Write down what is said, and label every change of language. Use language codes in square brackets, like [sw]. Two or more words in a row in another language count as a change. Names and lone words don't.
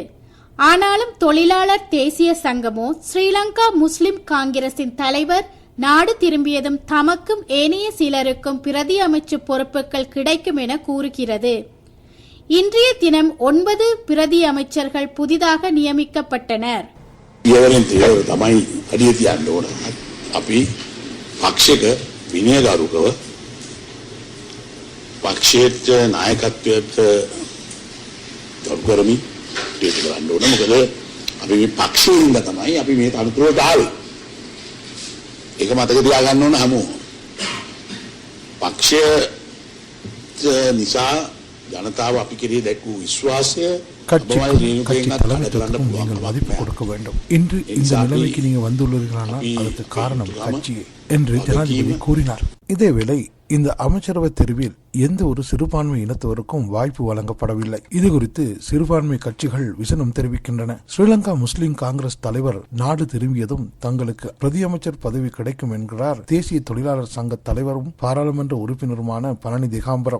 [ta] ஆனாலும் தொழிலாளர் தேசிய சங்கமோ ஸ்ரீலங்கா முஸ்லிம் காங்கிரசின் தலைவர் நாடு திரும்பியதும் தமக்கும் ஏனைய சிலருக்கும் பிரதி அமைச்சு பொறுப்புகள் கிடைக்கும் என கூறுகிறது. இன்றைய தினம் 9 பிரதி அமைச்சர்கள் புதிதாக நியமிக்கப்பட்டனர். [si] තමයි අඩිය තියන්න ඕන. අපි පක්ෂයක විනයගරුකව පක්ෂයට නායකත්වයට ගරු කරමින් කටයුතු කරන්න ඕන. මොකද අපි මේ පක්ෂයෙන් තමයි අපි මේ තනතුරට ආවේ. ඒක මතක තියාගන්න ඕන හැමෝම. පක්ෂය නිසා ජනතාව අපි කෙරෙහි දැක්වූ විශ්වාසය [ta] கட்சி தலைமைத்துவத்துக்கும் நீங்கள் மதிப்பு கொடுக்க வேண்டும். இன்று இந்த நிலைமைக்கு நீங்க வந்துள்ளீர்களானால் அதற்கு காரணம் கட்சியே என்று ஜனாதிபதி கூறினார். இதேவேளை இந்த அமைச்சரவை தெரிவில் எந்த ஒரு சிறுபான்மை இனத்தவருக்கும் வாய்ப்பு வழங்கப்படவில்லை. இது குறித்து சிறுபான்மை கட்சிகள் விசனம் தெரிவிக்கின்றன. ஸ்ரீலங்கா முஸ்லிம் காங்கிரஸ் தலைவர் நாடு திரும்பியதும் தங்களுக்கு பிரதி அமைச்சர் பதவி கிடைக்கும் என்கிறார் தேசிய தொழிலாளர் சங்க தலைவரும் பாராளுமன்ற உறுப்பினருமான பழனி திகாம்பரம்.